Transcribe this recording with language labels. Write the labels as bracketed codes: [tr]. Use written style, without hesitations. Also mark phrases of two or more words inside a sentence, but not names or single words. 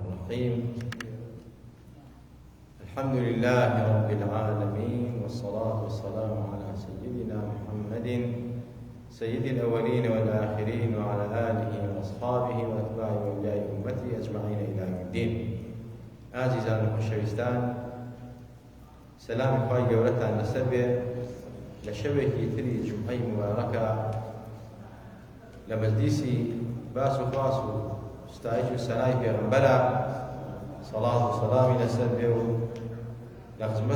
[ar] الرحيم. الحمد لله رب العالمين، والصلاة والسلام على سيدنا محمد سيد الأولين والآخرين، وعلى آله وأصحابه وأتباع أولياء أمته أجمعين إلى يوم الدين. [ckb] عزيزان الخشويستان، سلام خوای گەورەتان لەسەر بێ لە شەوێکی تری جومعەی مبارەکە لە مەجلیسی باس و خواس و ستایش و سەنای پێغەمبەرە سەڵات و سەلامی لەسەر بێ و لە خزمەت